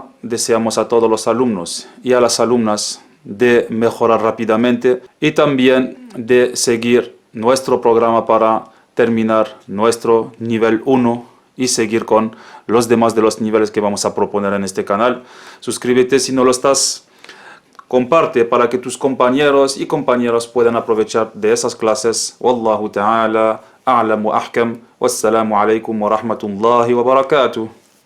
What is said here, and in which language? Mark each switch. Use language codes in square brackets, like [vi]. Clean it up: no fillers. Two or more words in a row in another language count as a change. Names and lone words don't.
[es] Deseamos a todos los alumnos y a las alumnas de mejorar rápidamente y también de seguir nuestro programa para terminar nuestro nivel 1 y seguir con los demás de los niveles que vamos a proponer en este canal. Suscríbete si no lo estás. Comparte para que tus compañeros y compañeras puedan aprovechar de esas clases. [ar] والله تعالى أعلم وأحكم. والسلام عليكم ورحمة الله وبركاته.